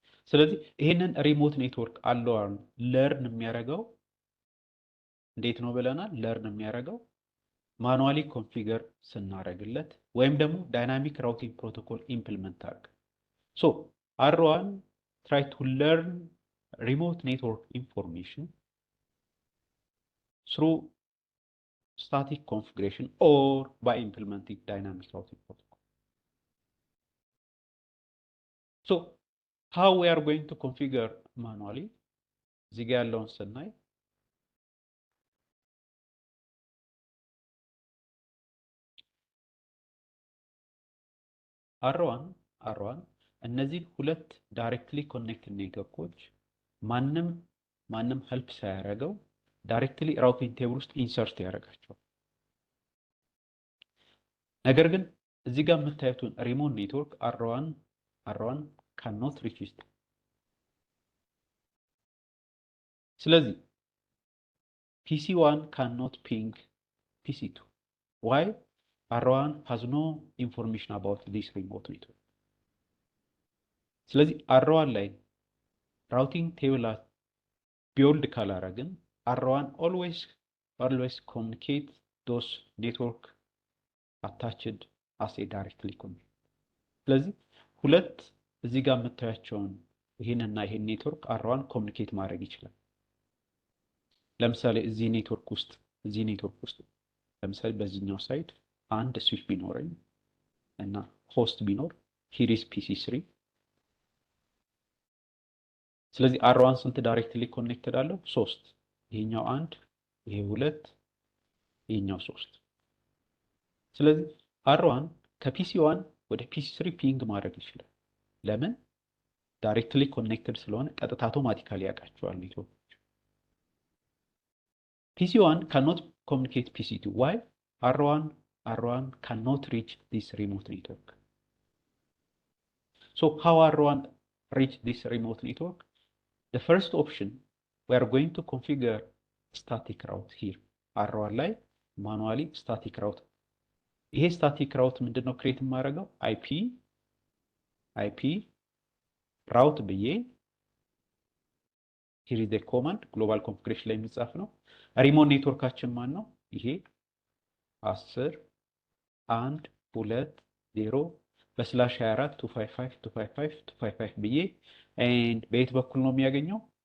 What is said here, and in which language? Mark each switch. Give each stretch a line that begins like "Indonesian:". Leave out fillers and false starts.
Amharic: ስለዚህ ይሄንን ሪሞት ኔትወርክ አለዋን ለርን የሚያደርገው እንዴት ነው ብለናል ለርን የሚያደርገው ማኑዋሊ ኮንፊገር ስናደርግለት ወይም ደግሞ ዳይናሚክ ራውቲንግ ፕሮቶኮል ኢምፕሊመንት አድርግ
English: so R1 try to learn remote network information through static configuration or by implementing dynamic routing protocol. So how we are going to configure manually?
Amharic: እዚህ ጋር ያለውን ስናይ R1 እነዚህ ሁለት ዳይሬክትሊ ኮኔክትድ ኔትወርኮች ማንም ሄልፕ ሳያደርገው ዳይሬክትሊ ራውቲንግ ቴብል ውስጥ ኢንሰርት ያደርጋቸዋል ነገር ግን እዚህ ጋር የምታዩትን
English: ሪሞት ኔትወርክ R1 cannot reach it። ስለዚህ PC1 cannot ping PC2. Why? R1 has no information about this remote network.
Amharic: ስለዚህ R1 ላይ
English: routing table build
Amharic: ካላረግን R1
English: always communicate those network attached as a directly connect።
Amharic: ስለዚህ ሁለት እዚህ ጋር የምታያቸውን ይሄንና ይሄን ኔትወርክ R1 ኮሙኒኬት ማድረግ ይችላል። ለምሳሌ እዚህ ኔትወርክ ውስጥ ለምሳሌ በዚህኛው ሳይድ አንድ ስዊች ቢኖረኝ እና ሆስት ቢኖር
English: here is PC3።
Amharic: ስለዚህ R1 ስንት ዳይሬክትሊ ኮኔክትድ አለው? 3። ይሄኛው 1፣ ይሄ 2፣ ይሄኛው 3። ስለዚህ R1 ከPC1 ወደ PC3 ፒንግ ማድረግ ይችላል። ለምን? ዳይሬክትሊ ኮኔክትድ ስለሆነ ቀጥታ አውቶማቲካሊ ያውቃቸዋል ኔትወርክ። PC1
English: cannot communicate PC2. Why? R1 cannot reach this remote network. So how R1 reach this remote network? The first option, we are going to configure static route here. R1 ላይ manually static route.
Amharic: ይሄ static route ምንድነው ክሬት የማደርገው? IP route ብዬ
English: here is the command global configuration
Amharic: ላይ የሚጻፍ ነው። ሪሞት ኔትወርካችን ማን ነው? ይሄ 10.1.2.0/24.255.255 ብዬ and በየት በኩል ነው የሚያገኘው?